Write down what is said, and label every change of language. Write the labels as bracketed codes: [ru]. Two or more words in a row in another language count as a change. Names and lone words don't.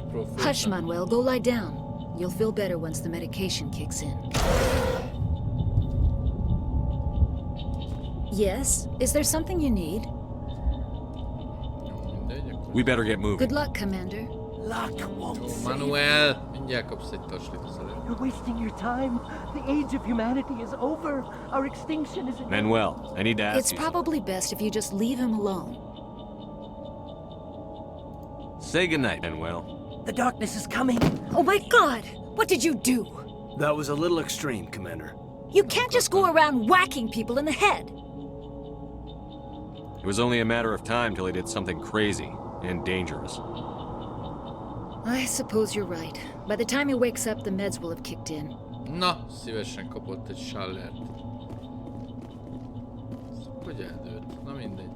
[en] Hush, Manuel. Go lie down. You'll feel better once the medication kicks in. Yes? Is there something you need? We better get moving. Good luck, Commander. Luck won't save. [hu] Manuel, mindjárt kapsz egy taslit az előtt. [en] You're wasting your time. The age of humanity is over. Our extinction is... Manuel, I need to ask It's you probably best if you just leave him alone. Say goodnight, Manuel. The darkness is coming. Oh my God! What did you do? That was a little extreme, Commander. You can't just go around whacking people in the head. It was only a matter of time till he did something crazy and dangerous. I suppose you're right. By the time he wakes up, the meds will have kicked in. [hu] Na, szívesen kapott egy sallert. Hogy eldőlt? Na mindegy.